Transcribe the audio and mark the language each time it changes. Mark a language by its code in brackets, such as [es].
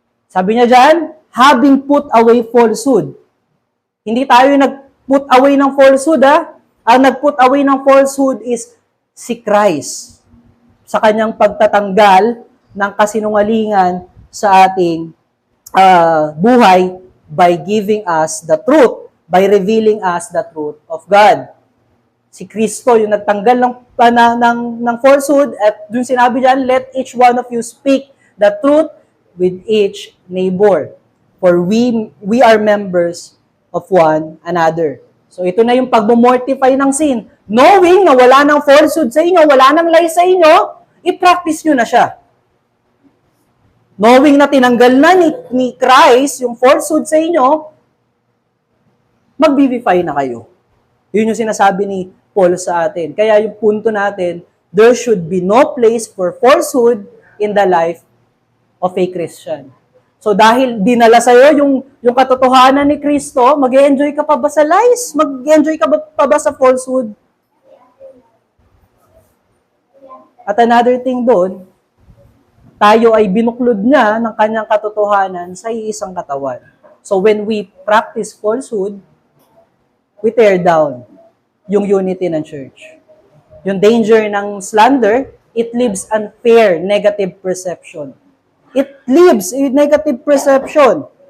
[tl] Sabi niya dyan, [en] having put away falsehood. [tl] Hindi tayo nag-put away ng falsehood, ha? Ang nag-put away ng falsehood is si Christ sa kanyang pagtatanggal ng kasinungalingan sa ating buhay [en] by giving us the truth, by revealing us the truth of God. [tl] Si Kristo yung nagtanggal ng falsehood, at dun sinabi dyan, [en] let each one of you speak the truth with each neighbor, for we are members of one another. [tl] So ito na yung pagmomortify ng sin. Knowing na wala ng falsehood sa inyo, wala ng lie sa inyo, i-practice nyo na siya. Knowing na tinanggal na ni Christ yung falsehood sa inyo, mag-vivify na kayo. Yun yung sinasabi ni Paul sa atin. Kaya yung punto natin, [en] there should be no place for falsehood in the life of a Christian. [tl] So dahil dinala sa'yo yung katotohanan ni Kristo, mag-enjoy ka pa ba sa lies? Mag-enjoy ka pa ba sa falsehood? At another thing doon, tayo ay binuklod niya ng kanyang katotohanan sa iisang katawan. [en] So when we practice falsehood, we tear down yung unity ng church. Yung danger ng slander, it leaves unfair negative perception. It leaves a negative perception.